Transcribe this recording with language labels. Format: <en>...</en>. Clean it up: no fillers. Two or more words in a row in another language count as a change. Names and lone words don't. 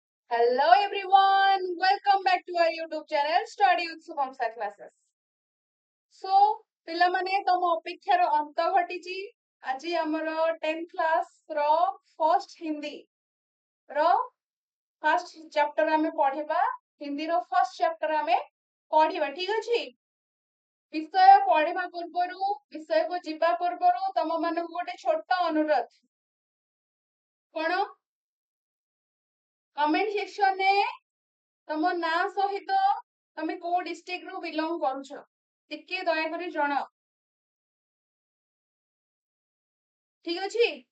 <en>Hello everyone, welcome back to our YouTube channel Study with Subhamsa Classes. So,</en> <or>ପିଲାମାନେ ତମ ଅପେକ୍ଷାର ଅନ୍ତ ଘଟିଛି। ଆଜି ଆମର 10th class ର first ହିନ୍ଦୀ ର</or> <en>first chapter</en> <or>ଆମେ ପଢିବା। ହିନ୍ଦୀର</or> <en>first chapter</en> <or>ଆମେ ପଢିବା, ଠିକ ଅଛି? ବିଷୟ ପଢିବା ପୂର୍ବରୁ ବିଷୟକୁ ଯିବା ପୂର୍ବରୁ ତମ ମାନଙ୍କୁ ଗୋଟେ ଛୋଟ ଅନୁରୋଧ। କଣ?</or> <en>comment sectionରେ</en> <or>ତମ ନାଁ ସହିତ ତମେ କୋଉ ଡିଷ୍ଟ୍ରିକ୍ଟ ରୁ ବିଲଙ୍ଗ କରୁଛ ଟିକେ ଦୟାକରି ଜଣାଅ, ଠିକ ଅଛି?</or>